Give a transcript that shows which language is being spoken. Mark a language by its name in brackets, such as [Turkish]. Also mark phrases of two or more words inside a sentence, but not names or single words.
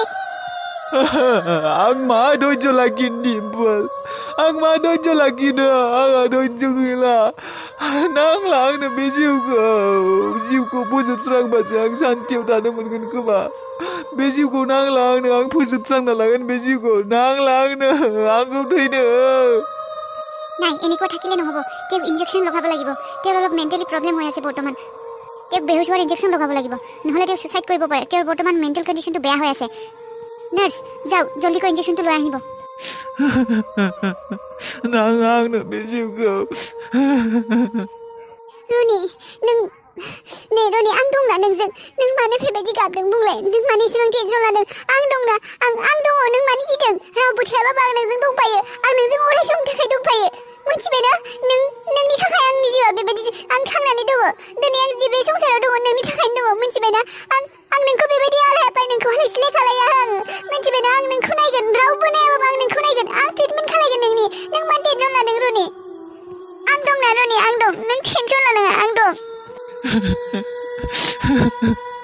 [Bodo] आं मा धैर्य लाखिनो दिम्पोल आं मा धैर्य लाखिनो आंहा धैर्य गैला नांला आंनो बे जिउखौ फोजोबस्रांबासो आं सान्थियाव थानो मोनगोन खोमा बे जिउखौ नांला आंनो आं फोजोबस्रांना लागोन बे जिउखौ नांला आंखौ थैनो [Assamese] নাই এনেকুৱা থাকিলে নহ'ব তেওঁক ইনজেকশ্যন লগাব লাগিব তেওঁৰ অলপ [English] mentally problem [Assamese] হৈ আছে বৰ্তমান তেওঁক বেহুছ হোৱাৰ ইনজেকশ্যন লগাব লাগিব নহ'লে তেওঁ ছুইচাইড কৰিব পাৰে তেওঁৰ বৰ্তমান [English] mental condition [Assamese] বেয়া হৈ আছে নাৰ্ছ যাওক জলদিকৈ ইনজেকশ্যনটো লৈ আহিব [Bodo] नाङा आंनो बे जिउखौ रनि नों नै रनि आं दंना नोंजों नों मानो बेबायदि गाबदों बुंलाय नों मानो एसेबां टेनसन लादों आं दंना आं दङ नों मानो गिदों रावबो थायाबाबो आं नोंजों दंफायो आं नोंजों अराय समनि थाखाय दंफायो मिथिबायना नोंनि थाखाय आंनि जिउआ बेबायदि आं थांनानै दङ दिनै आं जे बे संसाराव दङ नोंनि थाखायनो दङ मिथिबायना आं नोंखौ बेबायदि आलायाबाय नोंखौ हालाय सिलाय खालाया आं मिथिबायना आं नोंखौ नायगोन रावबो नायाबाबो आं नोंखौ नायगोन आं ट्रिटमेन्ट खालायगोन नोंनि नों मा टेनसन लादों रनि आं दंना रनि आं दं नों टेनसन लानाङा आं दं